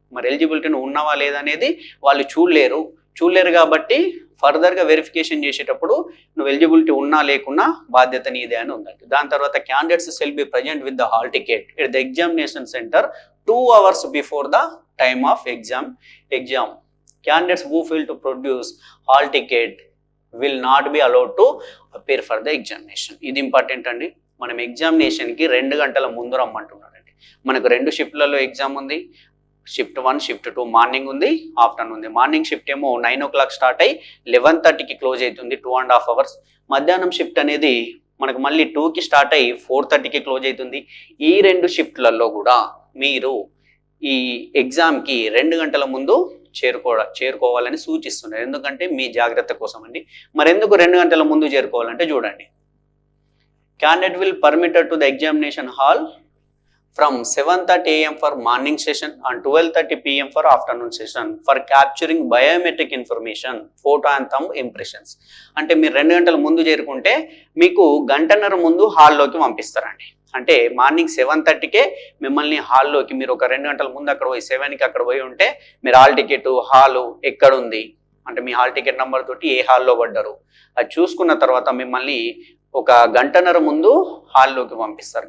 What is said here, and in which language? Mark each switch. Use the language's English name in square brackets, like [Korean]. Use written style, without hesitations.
[Telugu] మరి ఎలిజిబిలిటీ ఉన్నవా లేదనేది వాళ్ళు చూడలేరు కాబట్టి ఫర్దర్గా వెరిఫికేషన్ చేసేటప్పుడు నువ్వు ఎలిజిబిలిటీ ఉన్నా లేకున్నా బాధ్యత నీదే అని ఉందండి. దాని తర్వాత [English] Candidates shall be present with the hall ticket at the examination centre 2 hours before the time of exam. Candidates who fail to produce hall ticket will not be allowed to appear for the examination. [Telugu] ఇది important అండి. మనం ఎగ్జామినేషన్కి 2 గంటల ముందు రమ్మంటున్నారండి. మనకు 2 షిఫ్ట్లలో exam ఉంది. Shift 1, shift 2 morning ఉంది, afternoon ఉంది. Morning shift ఏమో 9 o'clock స్టార్ట్ అయ్యి 11:30కి క్లోజ్ అవుతుంది, 2.5 hours. మధ్యాహ్నం షిఫ్ట్ అనేది మనకు మళ్ళీ 2కి స్టార్ట్ అయ్యి 4:30కి క్లోజ్ అవుతుంది. ఈ 2 షిఫ్ట్లలో కూడా మీరు ఈ ఎగ్జామ్కి 2 గంటల ముందు చేరుకోవాలని సూచిస్తున్నారు. ఎందుకంటే మీ జాగ్రత్త కోసం అండి. మరి ఎందుకు 2 గంటల ముందు చేరుకోవాలంటే చూడండి, [English] Candidate will permitted to the examination hall from 7:30 AM for morning session and 12:30 PM for afternoon session for capturing biometric information, photo and thumb impressions. [Telugu] అంటే మీరు 2 గంటల ముందు చేరుకుంటే మీకు గంటన్నర ముందు హాల్లోకి పంపిస్తారండి. అంటే మార్నింగ్ 7:30కే మిమ్మల్ని హాల్లోకి, మీరు ఒక 2 గంటల ముందు అక్కడ పోయి 7కి అక్కడ పోయి ఉంటే మీరు హాల్ టికెట్, హాలు ఎక్కడుంది అంటే మీ హాల్ టికెట్ నెంబర్ తోటి ఏ హాల్లో పడ్డారు అది చూసుకున్న తర్వాత మిమ్మల్ని ఒక గంటన్నర ముందు హాల్లోకి పంపిస్తారు.